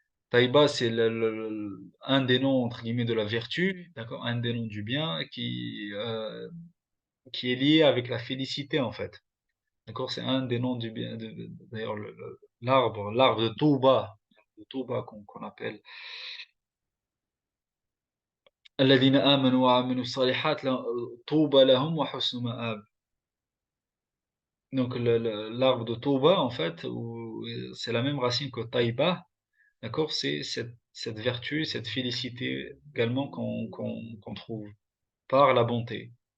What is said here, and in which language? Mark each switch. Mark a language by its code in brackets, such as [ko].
[fr] Taïba, c'est un des noms, entre guillemets, de la vertu, d'accord, un des noms du bien qui est lié avec la félicité, en fait. D'accord, c'est un des noms du bien. D'ailleurs, l'arbre de Touba qu'on appelle. [ar] الذين آمنوا وعملوا الصالحات طوبى لهم وحسن مآب. [fr] Donc, l'arbre de Touba, en fait, c'est la même racine que Taïba, d'accord, c'est cette vertu, cette félicité également qu'on trouve par la bonté.